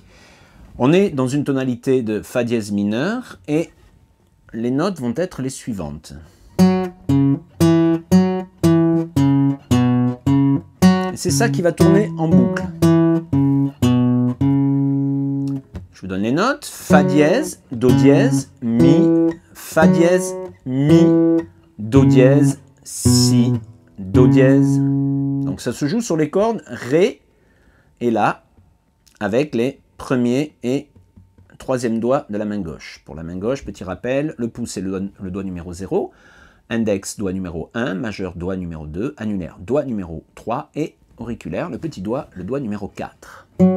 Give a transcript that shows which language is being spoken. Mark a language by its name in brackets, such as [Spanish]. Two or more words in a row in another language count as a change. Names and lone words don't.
[French] On est dans une tonalité de Fa dièse mineur et les notes vont être les suivantes. C'est ça qui va tourner en boucle. Je vous donne les notes. Fa dièse, Do dièse, Mi, Fa dièse, Mi, Do dièse, Si, Do dièse. Donc ça se joue sur les cordes Ré et La avec les premier et troisième doigts de la main gauche. Pour la main gauche, petit rappel, le pouce est le doigt numéro 0, index doigt numéro 1, majeur doigt numéro 2, annulaire doigt numéro 3 et auriculaire, le petit doigt, le doigt numéro 4.